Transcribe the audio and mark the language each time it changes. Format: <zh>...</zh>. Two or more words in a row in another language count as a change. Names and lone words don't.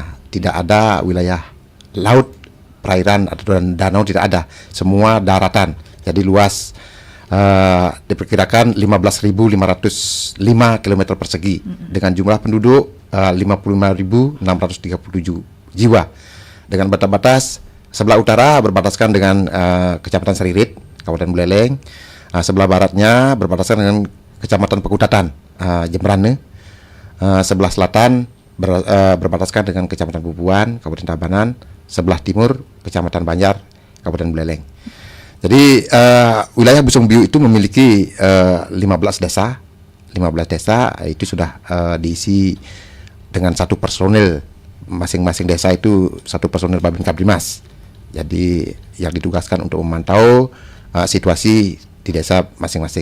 <id>Tidak ada wilayah laut, perairan atau danau, tidak ada. Semua daratan. Jadi luas, diperkirakan 15.505 km persegi dengan jumlah penduduk 55.637 jiwa. Dengan batas sebelah utara berbataskan dengan Kecamatan Seririt, Kabupaten Buleleng. Sebelah baratnya berbataskan dengan Kecamatan Pekutatan, Jembrane. Sebelah selatan berbataskan dengan Kecamatan Bubuan, Kabupaten Tabanan. Sebelah timur Kecamatan Banjar, Kabupaten Buleleng. Jadi wilayah Busung Biu itu memiliki 15 desa. 15 desa itu sudah diisi dengan satu personil. Masing-masing desa itu satu personil Babin Kaptimas. Jadi yang ditugaskan untuk memantau situasi di desa masing-masing.</id>